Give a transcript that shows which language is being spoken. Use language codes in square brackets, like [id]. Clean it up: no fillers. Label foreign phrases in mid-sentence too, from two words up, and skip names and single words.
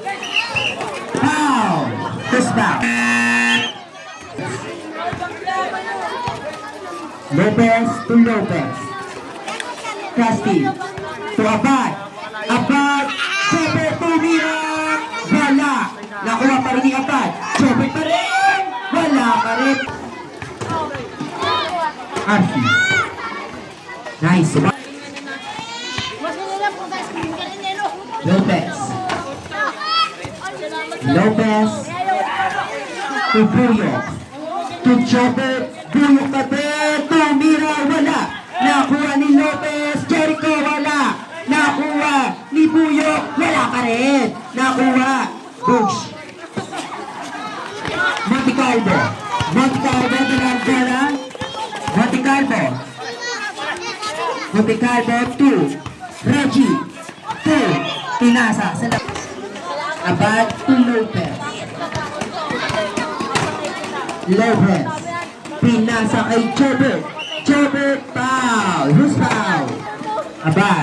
[en] Foul. First foul. Lopez to Lopez. Casti to Abad. [tl] Abad. Chope tumira. Wala. Nakuha pa rin ni Abad. Chope pa rin. Wala pa rin. [en] Arfi. Nice. Lopez. Lopez. To Puyo. [tl] To Chope. Puyo pa rin. Tumira. Wala. Nakuha ni Lopez. Jericho. Wala. Nakuha ni Puyo. Wala pa rin. Nakuha. Bush. Montecarlo. Montecarlo. Dinagdala. Montecarlo. Montecarlo. 2. Reggie. 2. Pinasa. Abad to Lopez. Lopez. Pinasa kay Jobert. [en] Jobert foul. Who's foul? Abad.